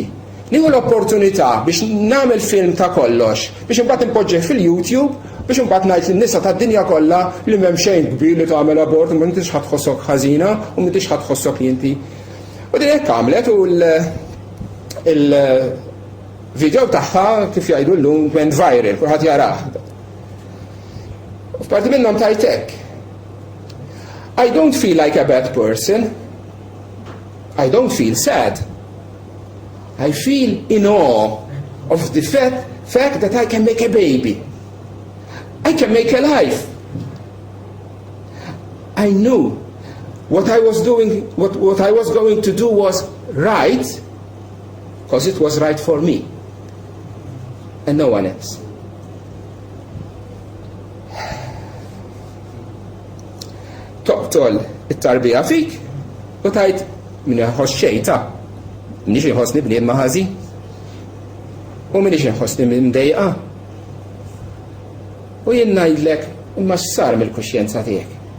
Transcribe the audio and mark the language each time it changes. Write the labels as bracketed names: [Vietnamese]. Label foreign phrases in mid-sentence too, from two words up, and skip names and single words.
[Maltese] Nieħu l-opportunità biex nagħmel film ta' kollox, biex imbagħad impoġġih fil-YouTube, biex imbagħad ngħid lin-nisa tad-dinja kollha li m'hemm xejn kbir li tagħmel abort u m'intix ħadd tħossok ħażina u m'intix ħadd tħossok li inti. U din hekk għamlet u l-video tagħha kif jgħidu llum [English] went viral, [Maltese] kulħadd jarah. F'parti minnhom tajtek. [English] I don't feel like a bad person. I don't feel sad. I feel in awe of the fact that I can make a baby. I can make a life. I knew what I was doing, what I was going to do was right, because it was right for me and no one else. [Maltese] Toqtol it-tarbija fik u tajt min iħoss xejta. Minix inħossni bnied maħazi u minix inħossni mdejqa. U jien ngħidlek imma x'sar mill-kuxjenza tiegħek.